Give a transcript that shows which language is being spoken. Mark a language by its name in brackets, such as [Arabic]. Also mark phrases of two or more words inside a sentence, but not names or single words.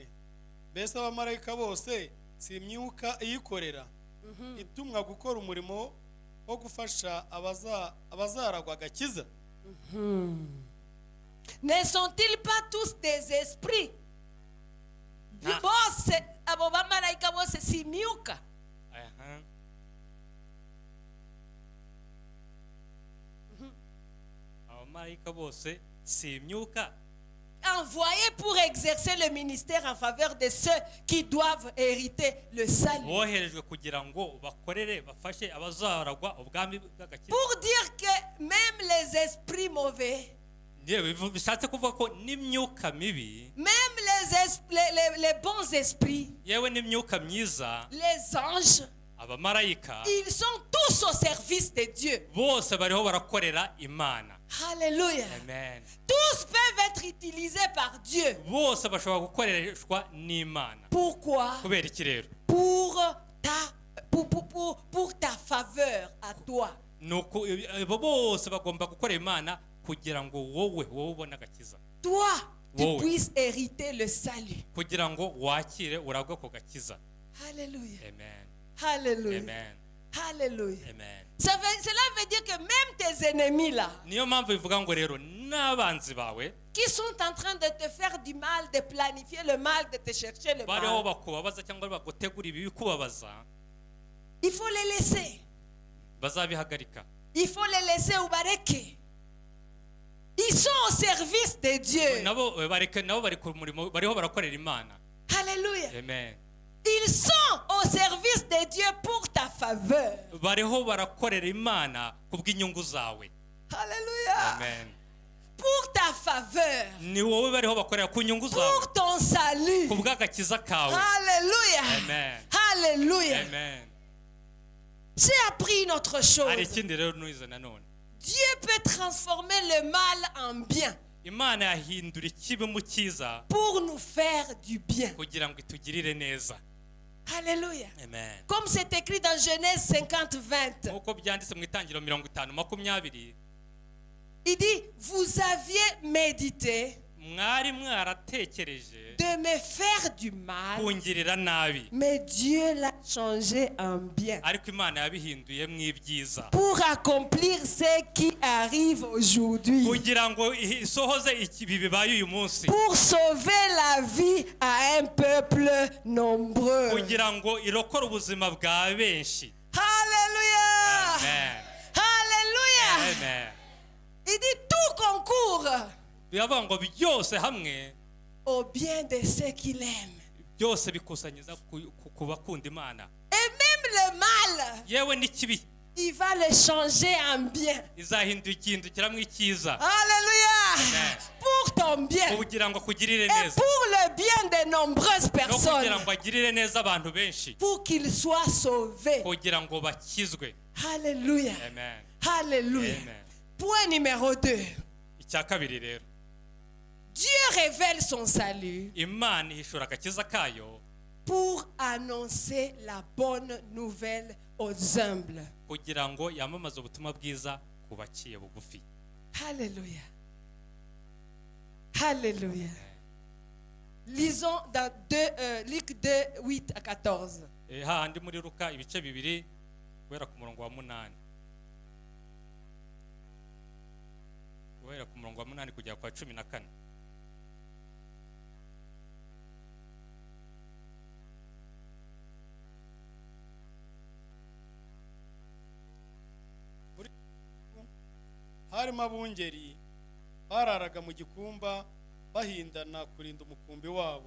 [Kinyarwanda] Mbese abamarayika bose si imyuka iyikorera itumwa gukora umurimo wo gufasha abazaragwa agakiza? [French] Ne sont-ils pas tous des esprits? [Kinyarwanda] Bose abo bamarayika bose si imyuka. Aha. Abamarayika bose si imyuka [French] Envoyés pour exercer le ministère en faveur de ceux qui doivent hériter le salut. [Kinyarwanda] boherejwe kugira ngo bakorere bafashe abazaragwa ubwami bw'agakiza. [French] Pour dire que même les esprits mauvais, [Kinyarwanda] Yewe bishatse kuvuga ko n'imyuka mibi, [French] même les bons esprits, [Kinyarwanda] yewe n'imyuka myiza, [French] les anges, [Kinyarwanda] abamarayika [French] ils sont tous au service de Dieu. [Kinyarwanda] bose bariho barakorera Imana. [French] Alléluia. Amen. Tous peuvent être utilisés par Dieu. [Kinyarwanda] Bose bashobora gukoreshwa n'Imana. [French] Pourquoi? [Kinyarwanda] Kubera iki rero? [French] Pour ta faveur à toi. [Kinyarwanda] Nuko abo bose bagomba gukorera Imana kugira ngo wowe ubone agakiza, [French] Toi, tu Wow. puisses hériter le salut. [Kinyarwanda] kugira ngo wakire uragwe ku gakiza. [French] Alléluia. Amen. Alléluia. Amen. Alléluia. Amen. Cela veut dire que même tes ennemis là, [Kinyarwanda] Niyo mpamvu bivuga ngo rero n'abanzi bawe [French] qui sont en train de te faire du mal, de planifier le mal, de te chercher le [Kinyarwanda] bariho [French] mal, [Kinyarwanda] bakubabaza cyangwa bagutegura ibibi kubabaza, [French] il faut les laisser. [Kinyarwanda] bazabihagarika. [French] Il faut les laisser au bareke. Ils sont au service de Dieu. [Kinyarwanda] Nabo bari ku murimo, bariho barakorera Imana. [French] Alléluia. Amen. Ils sont au service de Dieu pour ta faveur. [Kinyarwanda] Bariho barakorera Imana kubw'inyungu zawe. [French] Alléluia. Amen. Pour ta faveur. [Kinyarwanda] Ni wowe bariho bakorera ku nyungu zawe, [French] Pour ton salut. [Kinyarwanda] kubw'agakiza kawe. [French] Alléluia. Amen. Alléluia. Amen. J'ai appris une autre [Kinyarwanda] Hari [French] chose. [Kinyarwanda] ikindi rero nuize nanone, [French] Dieu peut transformer le mal en bien [Kinyarwanda] Imana yahindura ikibi mu cyiza [French] pour nous faire du bien. [Kinyarwanda] kugira ngo itugirire neza. [French] Alléluia. Amen. Comme c'est écrit dans Genèse 50:20. [Kinyarwanda] Nk'uko byanditse mu Itangiriro 50:20, [French] Il dit, vous aviez médité [Kinyarwanda] mwari mwaratekereje [French] de me faire du mal, [Kinyarwanda] kungirira nabi, [French] mais Dieu l'a changé en bien [Kinyarwanda] ariko Imana yabihinduye mu ibyiza [French] pour accomplir ce qui arrive aujourd'hui, [Kinyarwanda] kugira ngo isohoze ibi bibaye uyu munsi, [French] pour sauver la vie à un peuple nombreux. [Kinyarwanda] kugira ngo irokore ubuzima bwa benshi. [French] Alléluia. Amen. Alléluia. Amen. Il dit tout concourt [Kinyarwanda] Biravuga ngo byose hamwe, [French] au bien de ceux qu'il aime. [Kinyarwanda] byose bikusanyiza ku bakunda Imana. [French] Et même le mal, [Kinyarwanda] Yewe n'ikibi [French] il va le changer en bien. [Kinyarwanda] izahindukira mu icyiza, [French] Alléluia. Amen. Pour ton bien. [Kinyarwanda] kugira ngo akugirire [French] Et [Kinyarwanda] neza, [French] pour le bien de nombreuses [Kinyarwanda] no [French] personnes. [Kinyarwanda] kugira ngo agirire neza abantu benshi, [French] Pour qu'ils soient sauvés. [Kinyarwanda] kugira ngo bakizwe. [French] Alléluia. Amen. Alléluia. Amen. Point numéro 2. [Kinyarwanda] Icya kabiri rero, [French] Dieu révèle son salut [Kinyarwanda] Imana ihishura agakiza kayo [French] pour annoncer la bonne nouvelle aux humbles. [Kinyarwanda] kugira ngo yamamaze ubutumwa bwiza ku baciye bugufi. [French] Alléluia. Alléluia. Lisons dans Luc 2, 8 à 14. [Kinyarwanda] hahandi muri Luka ibice bibiri guhera ku murongo wa 8 guhera ku murongo wa 8 kugera kwa 14. harimo abungeri bararaga mu gikumba bahindana kurinda umukumbi wabo.